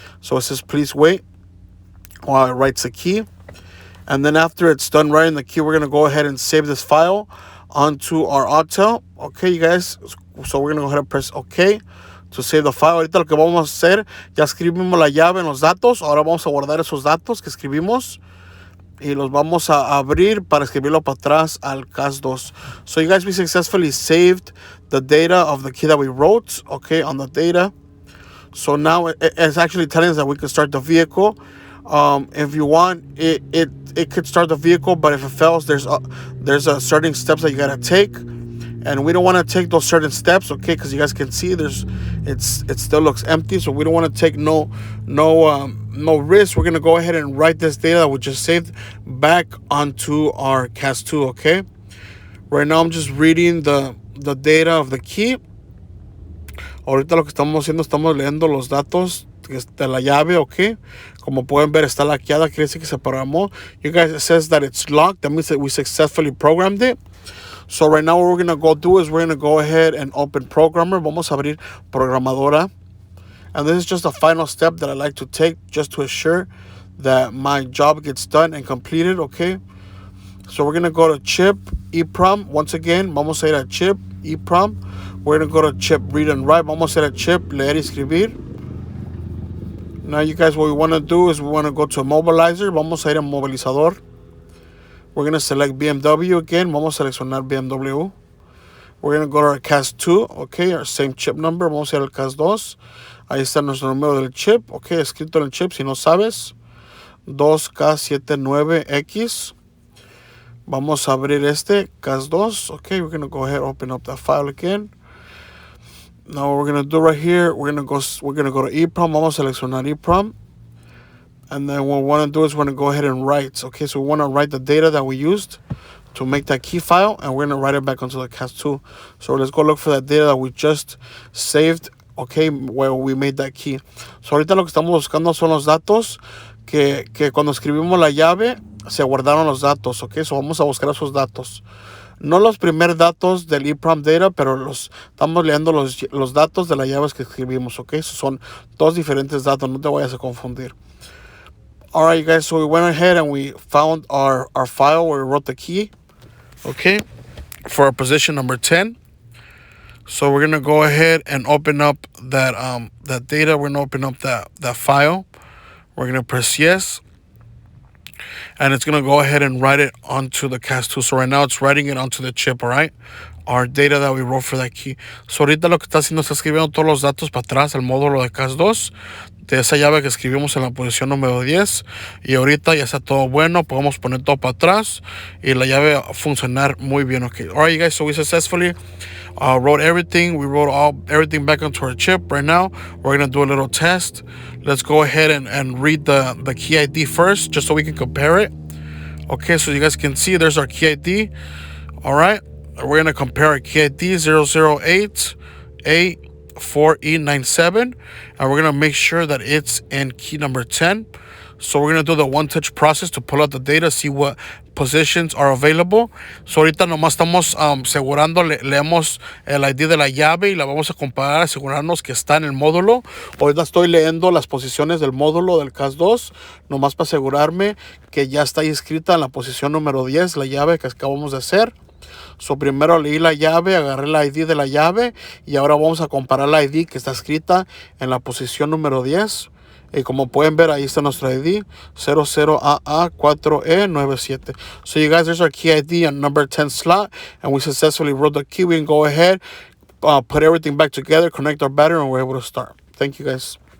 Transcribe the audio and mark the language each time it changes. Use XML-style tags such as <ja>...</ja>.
<en>So it says please wait while it writes the key. And then after it's done writing the key, we're going to go ahead and save this file onto our Autel. Okay, you guys. So we're going to go ahead and press OK to save the file.</en> <es>Ahorita lo que vamos a hacer, ya escribimos la llave en los datos. Ahora vamos a guardar esos datos que escribimos. Y los vamos a abrir para escribirlo para atrás al CAS2.</es> <en>So you guys, we successfully saved the data of the key that we wrote, okay, on the data. So now it's actually telling us that we can start the vehicle. If you want, it could start the vehicle, but if it fails, there's a certain steps that you gotta take. And we don't want to take those certain steps, okay? Because you guys can see it still looks empty, so we don't want to take no risk. We're gonna go ahead and write this data that we just saved back onto our CAS2, okay? Right now I'm just reading the data of the key.</en> <es>Ahorita lo que estamos haciendo, estamos leyendo los datos de la llave, okay? Como pueden ver, está laqueada, quiere decir que se programó.</es> <en>You guys, it says that it's locked. That means that we successfully programmed it. So right now what we're going to go do is we're going to go ahead and open Programmer.</en> <es>Vamos a abrir Programadora.</es> <en>And this is just a final step that I like to take just to assure that my job gets done and completed, okay? So we're going to go to Chip, EEPROM. Once again,</en> <es>vamos a ir a Chip, EEPROM.</es> <en>We're going to go to Chip, Read and Write.</en> <es>Vamos a ir a Chip, Leer y Escribir.</es> <en>Now you guys, what we want to do is we want to go to Immobilizer.</en> <es>Vamos a ir a Movilizador.</es> <en>We're going to select BMW again.</en> <es>Vamos a seleccionar BMW.</es> <en>We're going to go to our CAS2, okay, our same chip number.</en> <es>Vamos a ir al CAS2. Ahí está nuestro número del chip, okay, escrito en el chip si no sabes. 2K79X. Vamos a abrir este CAS2, okay.</es> <en>We're going to go ahead and open up that file again. Now what we're going to do right here, we're going to go to EEPROM.</en> <es>Vamos a seleccionar EEPROM.</es> <en>And then what we want to do is we're going to go ahead and write. Okay, so we want to write the data that we used to make that key file, and we're going to write it back onto the CAS2. So let's go look for that data that we just saved, okay, where we made that key.</en> <es>So ahorita lo que estamos buscando son los datos que cuando escribimos la llave se guardaron los datos, okay. So vamos a buscar esos datos. No los primeros datos del EEPROM data, pero estamos leyendo los datos de las llaves que escribimos, okay. So son dos diferentes datos, no te vayas a confundir.</es> <en>All right, you guys, so we went ahead and we found our file where we wrote the key, okay, for our position number 10. So we're going to go ahead and open up that data. We're going to open up that file. We're going to press yes. And it's going to go ahead and write it onto the CAS2. So right now it's writing it onto the chip, all right? Our data that we wrote for that key.</en> <es>So ahorita lo que está haciendo, está escribiendo todos los datos para atrás al módulo de CAS2 de esa llave que escribimos en la posición número 10. Y ahorita ya está todo bueno. Podemos poner todo para atrás y la llave va a funcionar muy bien, okay.</es> <en>All right, you guys, so we successfully wrote everything. We wrote everything back onto our chip. Right now, we're going to do a little test. Let's go ahead and read the key ID first, just so we can compare it. Okay, so you guys can see there's our key ID. All right, we're going to compare our key ID 0088. 4E97, and we're going to make sure that it's in key number 10. So we're going to do the one-touch process to pull out the data, see what positions are available.</en> <es>So ahorita nomás estamos asegurando, leemos el ID de la llave y la vamos a comparar, asegurarnos que está en el módulo. Ahorita estoy leyendo las posiciones del módulo del CAS 2, nomás para asegurarme que ya está inscrita en la posición número 10, la llave que acabamos de hacer. So, primero leí la llave, agarré la ID de la llave y ahora vamos a comparar la ID que está escrita en la posición número 10. Y como pueden ver, ahí está nuestro ID 00AA4E97.</es> <en>So you guys, there's our key ID on number 10 slot, and we successfully wrote the key. We can go ahead, put everything back together, connect our battery, and we're able to start. Thank you guys.</en>